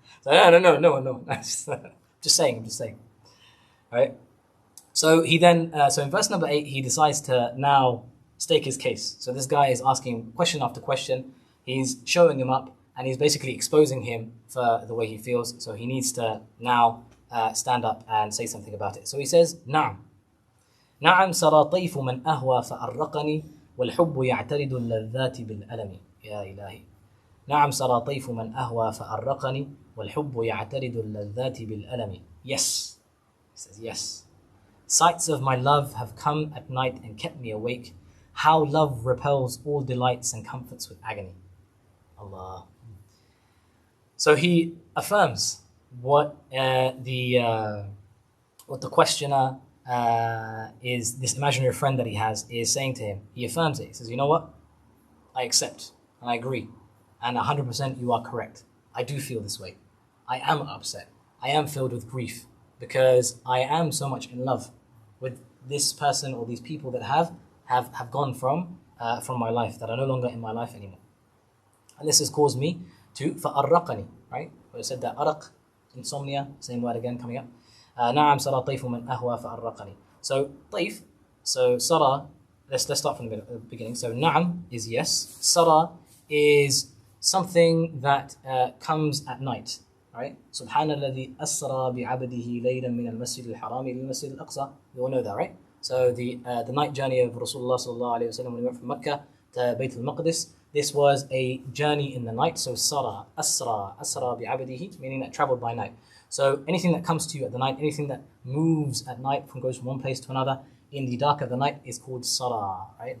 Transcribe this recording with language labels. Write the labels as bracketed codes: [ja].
[en] So no. Just saying. Right? So he then, so in verse number 8, he decides to now stake his case. So this guy is asking question after question. He's showing him up and he's basically exposing him for the way he feels. So he needs to now stand up and say something about it. So he says, [ar] نعم سرى طيف من أهوى فأرقني والحب يعترض اللذات بالألم يا إلهي نعم سرى طيف من أهوى فأرقني والحب يعترض اللذات بالألم. [en] Yes. He says yes. Sights of my love have come at night and kept me awake. How love repels all delights and comforts with agony. Allah. So he affirms what the questioner is, this imaginary friend that he has, is saying to him. He affirms it. He says, you know what? I accept and I agree. And 100% you are correct. I do feel this way. I am upset. I am filled with grief because I am so much in love with this person or these people that have gone from my life, that are no longer in my life anymore. And this has caused me to فَأَرَّقَني, right? We said that araq, insomnia, same word again coming up. [ar] نعم سرى طيف من أهوى فأرقني. [en] So طيف, so سرى, let's start from the beginning. So نعم is yes, سرى is something that comes at night, right? [ar] سبحان الذي أسرى بعبده ليلا من المسجد الحرام إلى المسجد الأقصى. [en] You all know that, right? So the night journey of Rasulullah sallallahu alaihi wasallam when he went from Mecca to Bayt al-Maqdis, this was a journey in the night. So Sara, Asra bi'abdihi, meaning that traveled by night. So anything that comes to you at the night, anything that moves at night, goes from one place to another in the dark of the night is called Sara, right?